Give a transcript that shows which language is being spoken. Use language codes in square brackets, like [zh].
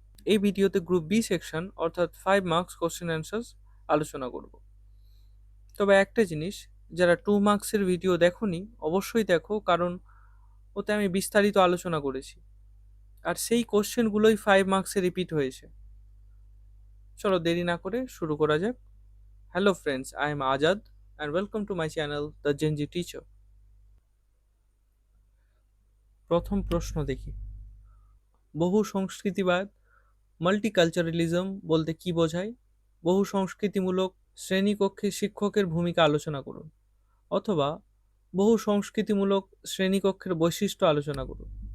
[bn] এই ভিডিওতে group B section অর্থাৎ 5 মার্কস কোশ্চেন অ্যান্সার্স আলোচনা করব। তবে একটা জিনিস, যারা 2 মার্কসের ভিডিও দেখোনি অবশ্যই দেখো, কারণ ওতে আমি বিস্তারিত আলোচনা করেছি আর সেই কোশ্চেনগুলোই 5 মার্কসে রিপিট হয়েছে। চলো দেরি না করে শুরু করা যাক। [en] Hello friends, I am Ajad and welcome to my channel The Genji Teacher. [bn] প্রথম প্রশ্ন দেখি, বহু সংস্কৃতিবাদ মাল্টিকালচারালিজম বলতে কি বোঝায়? বহু সংস্কৃতিমূলক শ্রেণীকক্ষে শিক্ষকের ভূমিকা আলোচনা করুন, অথবা বহু সংস্কৃতিমূলক শ্রেণীকক্ষের বৈশিষ্ট্য আলোচনা করুন।